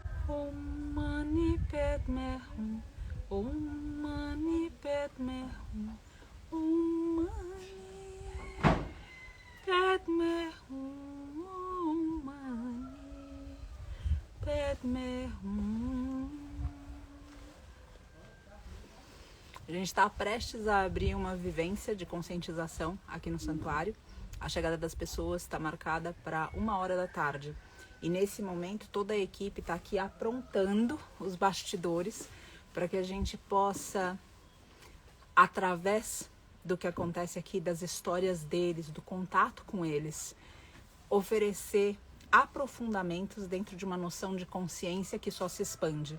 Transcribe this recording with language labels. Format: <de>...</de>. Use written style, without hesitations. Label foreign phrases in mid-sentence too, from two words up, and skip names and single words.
<sa>Om Mani Padme Hum. Om Mani Padme Hum. Om Mani Padme Hum. Om Mani Padme Hum.</sa> <pt>A gente está prestes a abrir uma vivência de conscientização aqui no santuário. A chegada das pessoas está marcada para 1h da tarde. E nesse momento toda a equipe está aqui aprontando os bastidores para que a gente possa, através do que acontece aqui, das histórias deles, do contato com eles, oferecer aprofundamentos dentro de uma noção de consciência que só se expande.</pt>